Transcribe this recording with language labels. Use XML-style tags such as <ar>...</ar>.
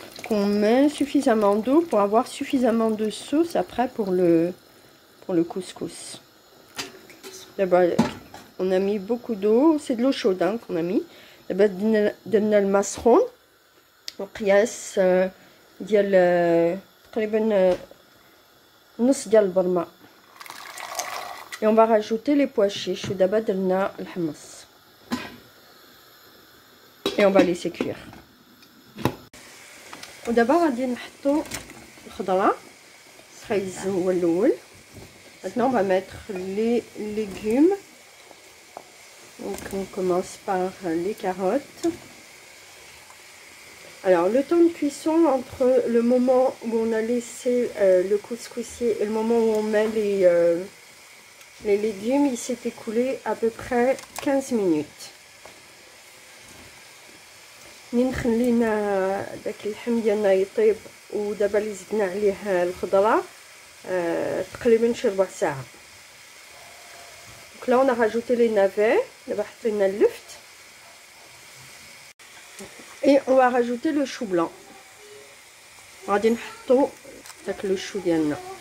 <fr>On met suffisamment d'eau pour avoir suffisamment de sauce après pour le couscous. D'abord, on a mis beaucoup d'eau, c'est de l'eau chaude hein, qu'on a mis.</fr> <ar>D'abord, درنا الماء سخون وقياس ديال تقريبا نص ديال البرمة.</ar> <fr>Et on va rajouter les pois chiches.</fr> <ar>D'abord, درنا الحمص.</ar> <fr>Et on va laisser cuire.</fr> <ar>ودابا غادي نحطو الخضره السخيز هو الاول.</ar> <fr>Maintenant on va mettre les légumes. Donc on commence par les carottes. Alors le temps de cuisson entre le moment où on a laissé le couscoussier et le moment où on met les légumes, il s'est écoulé à peu près 15 minutes.</fr> <ar>منين خلينا داك اللحم ديالنا يطيب ودابا اللي زدنا عليه الخضره تقريبا شي ربع ساعه.</ar> <fr>دونك لا on a rajouté les navets.</fr> <ar>دابا حطينا اللفت</ar> <fr>et on va rajouter le chou blanc.</fr> <ar>غادي نحطو داك لو شو ديالنا.</ar>